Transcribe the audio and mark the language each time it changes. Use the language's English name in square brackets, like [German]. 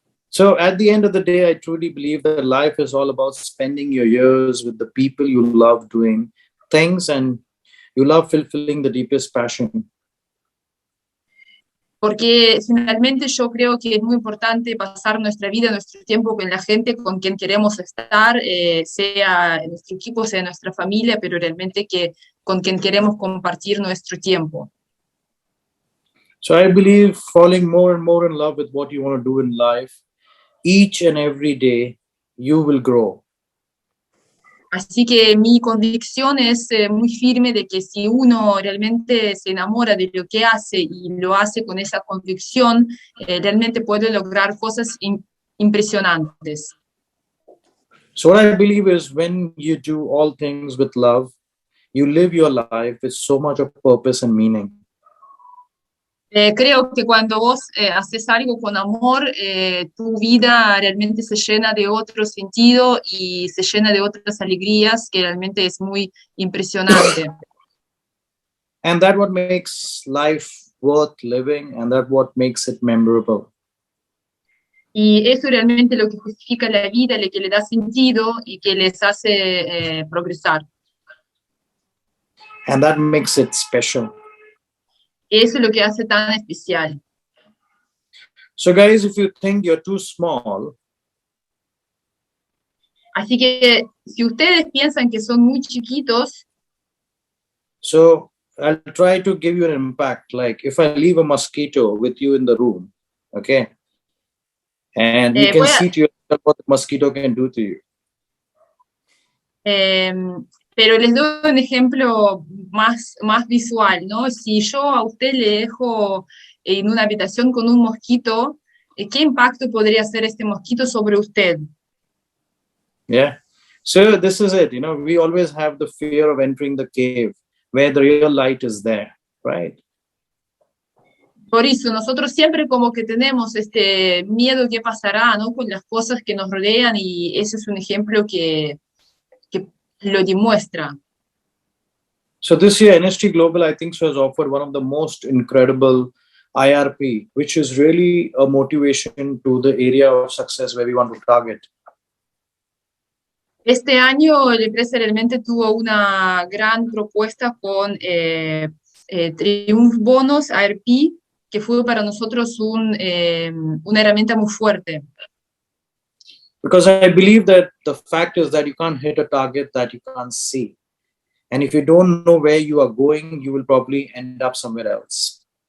[English] So at the end of the day, I truly believe that life is all about spending your years with the people you love doing things and you love fulfilling the deepest passion. [Spanish] Porque finalmente yo creo que es muy importante pasar nuestra vida, nuestro tiempo con la gente con quien queremos estar, sea en nuestro equipo, sea en nuestra familia, pero realmente que con quien queremos compartir nuestro tiempo. [English] So I believe falling more and more in love with what you want to do in life, each and every day, you will grow. [Spanish] Así que mi convicción es muy firme de que si uno realmente se enamora de lo que hace y lo hace con esa convicción, realmente puede lograr cosas impresionantes. [English] So what I believe is when you do all things with love, you live your life with so much of purpose and meaning. [Spanish] Creo que cuando vos haces algo con amor, tu vida realmente se llena de otro sentido y se llena de otras alegrías que realmente es muy impresionante. [English] And that what makes life worth living and that what makes it memorable. [Spanish] Y eso realmente lo que justifica la vida, lo que le da sentido y que les hace progresar. [English] And that makes it special. [Spanish] Eso es lo que hace tan especial. [English] So guys, if you think you're too small, [Spanish] Así que si ustedes piensan que son muy chiquitos, [English] so I'll try to give you an impact. Like if I leave a mosquito with you in the room, okay? And you can see to yourself what the mosquito can do to you. [Spanish] Pero les doy un ejemplo más visual, ¿no? Si yo a usted le dejo en una habitación con un mosquito, ¿qué impacto podría hacer este mosquito sobre usted? [English] Yeah. So this is it. We always have the fear of entering the cave where the real light is there, right? [Spanish] Por eso nosotros siempre como que tenemos este miedo que pasará, ¿no? Con las cosas que nos rodean y ese es un ejemplo que lo demuestra. [English] So this year, NHT Global, I think, has offered one of the most incredible IRP, which is really a motivation to the area of success where we want to target. [Spanish] Este año la empresa realmente tuvo una gran propuesta con Triumph Bonos ARP, que fue para nosotros una herramienta muy fuerte. [English] Because I believe that the fact is that you can't hit a target that you can't see. And if you don't know where you are going, you will probably end up somewhere else.